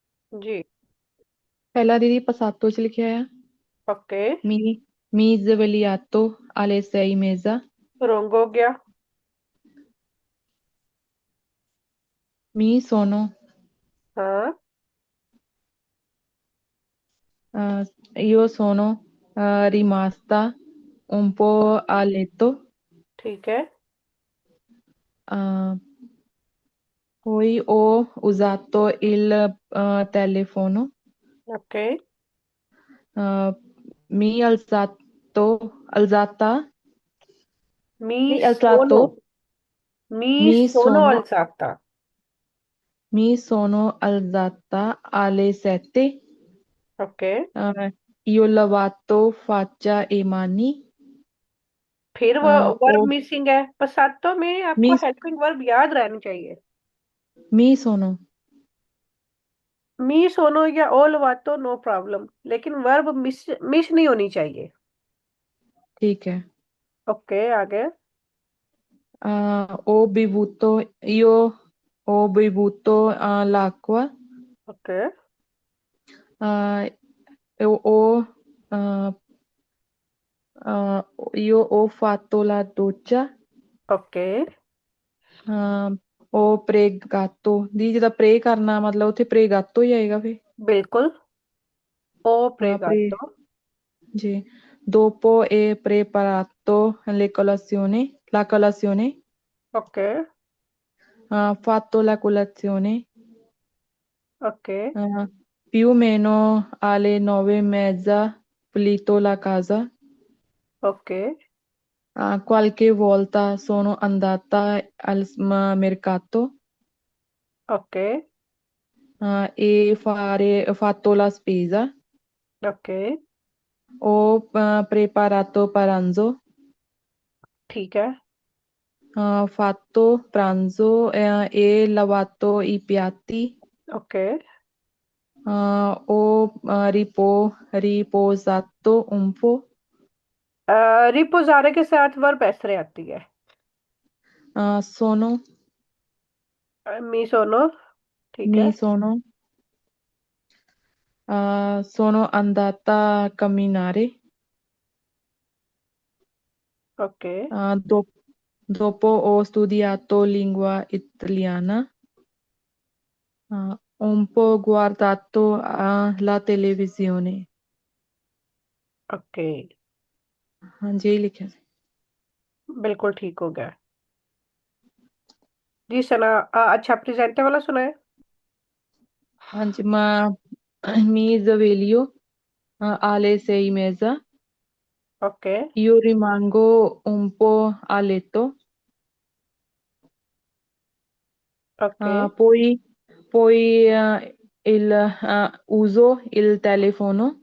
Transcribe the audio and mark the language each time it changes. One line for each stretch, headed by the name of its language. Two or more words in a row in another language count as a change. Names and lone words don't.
Hindi: जी। पहला दीदी passato च लिखिਆ है। ओके।
Italian: Mi mi svegliato alle 6:30।
Hindi: रोंग हो गया।
Italian: Mi sono
Hindi: हाँ।
Italian: io sono rimasta un po' a letto,
Hindi: ठीक है।
Italian: uh, poi ho usato il telefono,
Hindi: ओके।
Italian: uh, mi alzata, मी mi सोनो। alzato, मी mi सोनो sono अल्साता। mi sono alzata alle 7,
Hindi: ओके।
Italian: io ho lavato faccia e mani,
Hindi: फिर वो वर्ब o मिसिंग है, पसातो में आपको
Italian: mi,
English: helping verb
Hindi: याद रहनी चाहिए।
Italian: mi sono, mi sono
Hindi: या ओल वातो
English: no problem,
Hindi: लेकिन
English: verb miss miss
Hindi: नहीं होनी चाहिए। ठीक है। ओके, आगे।
Italian: Ho bevuto, io ho bevuto l'acqua,
Hindi: ओके।
Italian: e uh, uh, io ho fatto la doccia,
Hindi: ओके।
Punjabi: uh,
Italian: ho pregato
Punjabi: ਦੀ ਜਿਹਦਾ ਪ੍ਰੇ ਕਰਨਾ ਮਤਲਬ ਉੱਥੇ pregato ਹੀ ਆਏਗਾ ਫੇ।
Hindi: बिल्कुल। ओ pre
Italian: प्रेगातो।
Hindi: जी।
Italian: dopo e preparato la colazione,
Hindi: ओके।
Italian: fatto la colazione,
Hindi: ओके।
Italian: più o meno alle 9:30 pulito la casa.
Hindi: ओके।
Italian: Qualche volta sono andata al mercato
Hindi: ओके।
Italian: e fatto la spesa.
Hindi: ओके।
Italian: Ho preparato pranzo,
Hindi: ठीक है।
Italian: fatto pranzo e lavato i piatti.
Hindi: ओके।
Italian: Ho riposato un po'.
Hindi: रिपोजारे के साथ वर्ब ऐसे आती है।
Italian: Sono mi sono.
Hindi: ठीक है।
Italian: mi sono sono andata a camminare.
Hindi: ओके।
Italian: Dopo ho studiato lingua italiana, un po' guardato la televisione.
Hindi: ओके। हाँ जी, यही लिखा है। बिल्कुल ठीक हो गया। जी सना। अच्छा, प्रेजेंटे वाला सुना है। हाँ जी,
Italian: ma mi sveglio alle 6:30.
Hindi: ओके।
Italian: Io rimango un po' a letto,
Hindi: ओके।
Italian: poi uso il telefono.